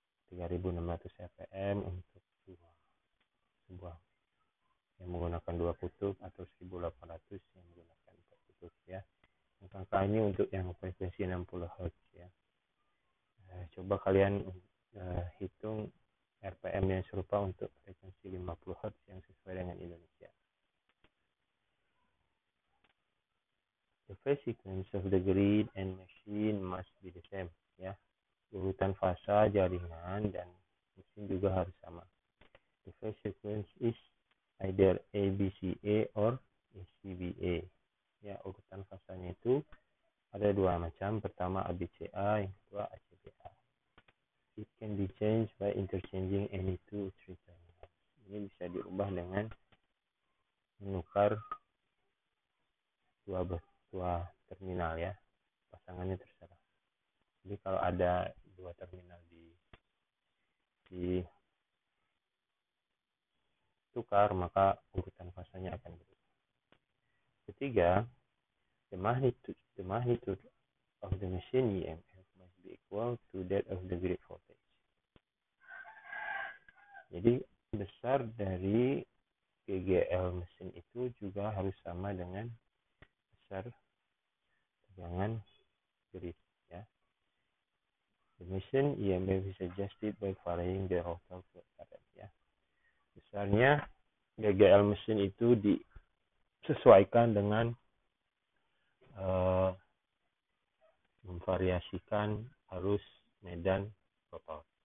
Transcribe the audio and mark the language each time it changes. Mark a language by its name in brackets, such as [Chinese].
[Indonesian] 3600 RPM untuk sebuah yang menggunakan 2 kutub, atau 1800 yang menggunakan 4 kutub ya. Angka ini untuk yang frekuensi 60 Hz ya. Coba kalian hitung RPM yang serupa untuk frekuensi 50 Hz yang sesuai dengan Indonesia. [English] The phase sequence of the grid and machine must be the same [Indonesian] ya. Urutan fasa jaringan dan mesin juga harus sama. [English] The phase sequence is either ABCA or ACBA. [Indonesian] Ya, urutan fasanya itu ada dua macam. Pertama ABCA, yang kedua ACBA. [English] It can be changed by interchanging any two three terminals. [Indonesian] Ini bisa dirubah dengan menukar dua terminal ya. Pasangannya terserah. Jadi kalau ada dua terminal ditukar, maka urutan fasanya akan berubah. Ketiga, [English] the magnitude of the machine EMF must be equal to that of the grid voltage. [Indonesian] Jadi besar dari GGL mesin itu juga harus sama dengan besar tegangan grid ya. [English] The machine EMF is adjusted by varying the rotor current [Indonesian] ya. Besarnya GGL mesin itu disesuaikan dengan memvariasikan arus medan rotor